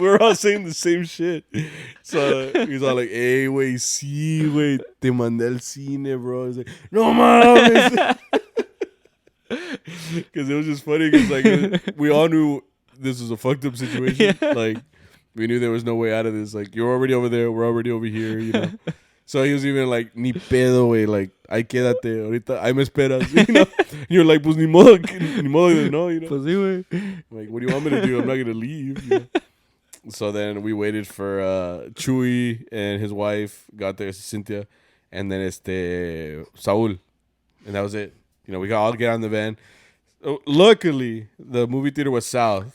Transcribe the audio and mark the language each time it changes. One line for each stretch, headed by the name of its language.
English: We're all saying the same shit. So he's all like, hey,
Spanish: güey, sí, güey, te mandé al cine,
English: bro. He's like,
Spanish: no mames.
English: Because it was just funny because like we all knew this was a fucked up situation. Yeah. Like we knew there was no way out of this. Like you're already over there, we're already over here. So he was even like,
Spanish: ni pedo, güey. Like, ay, quédate, ahorita, ahí me esperas.
English: And you're like,
Spanish: pues ni modo, no. Pues sí, güey.
English: Like, what do you want me to do? I'm not gonna leave. So then we waited for Chuy and his wife got there, Cynthia, and then Saul, and that was it. We got all get on the van. Luckily, the movie theater was south.